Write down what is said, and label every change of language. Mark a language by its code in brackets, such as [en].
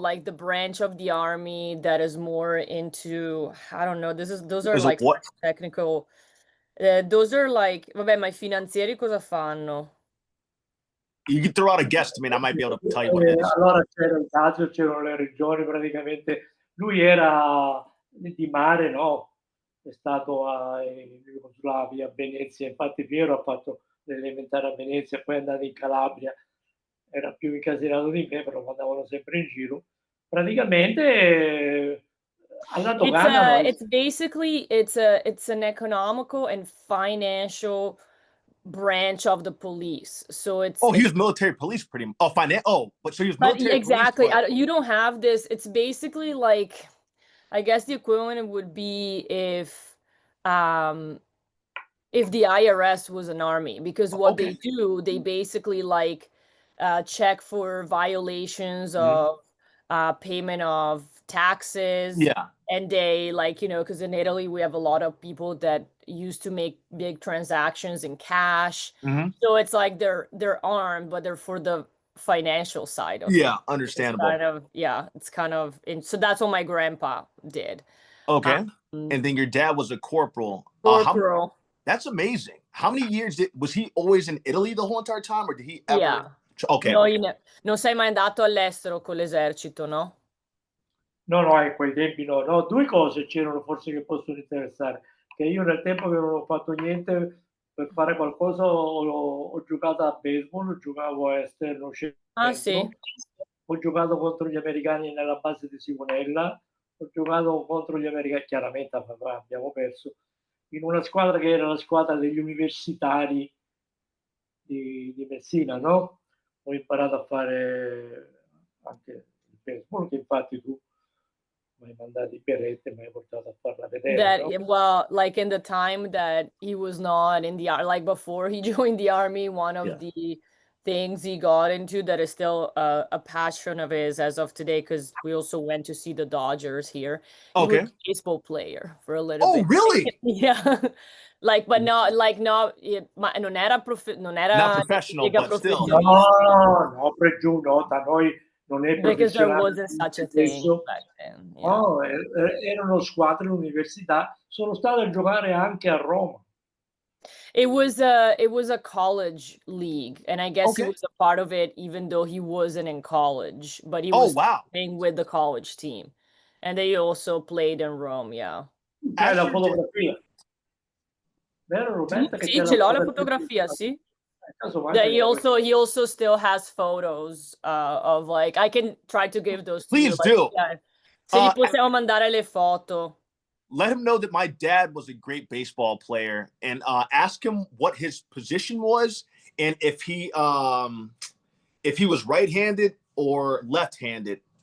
[en] Like the branch of the army that is more into, I don't know, those are like what? technical. Those are like, [it] vabbè, ma i finanzieri cosa fanno? [en] You can throw out a guess to me and I might be able to tell you what it is. [it] Allora c'era il Lazio, c'erano le regioni, praticamente. Lui era di mare, no? È stato in Jugoslavia, a Venezia. Infatti Piero ha fatto l'elementare a Venezia, poi è andato in Calabria. Era più incasinato di me, però andavano sempre in giro. Praticamente alla dogana [en] It's basically it's an economical and financial branch of the police. So it's he was military police pretty much. But so he was but military exactly. police. You don't have this. It's basically like, I guess the equivalent would be if the IRS was an army, because what they do, they basically like check for violations of payment of taxes. Yeah. And they like, because in Italy we have a lot of people that used to make big transactions in cash. So it's like they're armed, but they're for the financial side of it. Understandable. It's kind of so that's what my grandpa did. Okay. And then your dad was a corporal. That's amazing. How many years was he always in Italy the whole entire time, or did he ever? Yeah. Okay. [it] No, non sei mai andato all'estero con l'esercito, no? No, a quei tempi no. No, due cose c'erano forse che possono interessare. Che io nel tempo che non ho fatto niente per fare qualcosa ho giocato a baseball, giocavo a esterno centro. Ah, sì? Ho giocato contro gli americani nella base di Sigonella, ho giocato contro gli americani, chiaramente abbiamo perso, in una squadra che era la squadra degli universitari di Messina, no? Ho imparato a fare anche il baseball, che infatti tu mi hai mandato i berretti, mi hai portato a farla vedere. [en] That, well, like in the time that he was not in the army, like before he joined the army, one of the things he got into that is still a passion of his as of today, because we also went to see the Dodgers here. He was a baseball player for a little bit. Oh, really? Yeah. Like, but not like [it] non era [en] not professional, but still. [it] No, da noi non è [en] because there wasn't such a thing back then. Yeah. [it] No, erano squadre università. Sono stato a giocare anche a Roma. [en] It was a college league, and I guess he was a part of it, even though he wasn't in college. But he was playing with the college team, and they also played in Rome. Yeah. [it] C'è la fotografia. Vero, Roberta? Sì, ce l'ho la fotografia, sì. [en] Yeah, he also still has photos of, like, I can try to give those to you. Please do. [it] Se gli possiamo mandare le foto. [en] Let him know that my dad was a great baseball player, and ask him what his position was, and if he was right-handed or left-handed.